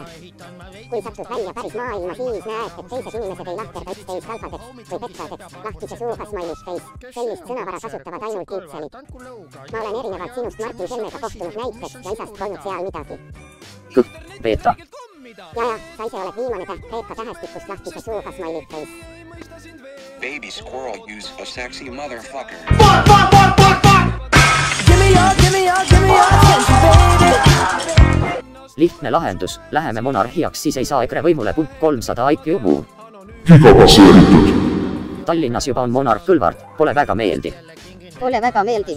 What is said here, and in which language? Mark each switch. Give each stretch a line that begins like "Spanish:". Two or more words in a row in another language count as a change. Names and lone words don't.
Estonian: Kui satud välja päris maailma, siis näed, et teised inimesed ei lahterda üksteist alfadeks või petradeks, lahtise suuga
English: smiley face.
Estonian: Sellist sõnavara kasutavad ainult kiutselid. Ma olen erinevalt sinust Martin Helmega kohtunud näiteks ja isast polnud seal midagi. Kõh, beeta. Ja, sa ise oled viimane täht Kreeka tähestikust lahtise suuga
English: smiley face. Baby squirrel use a sexy motherfucker.
Estonian: Lihtne lahendus, läheme monarhiaks, siis ei saa EKRE võimule. 300 IQ muu. Tallinnas juba on monarh Kõlvart, pole väga meeldiv. Pole väga meeldiv.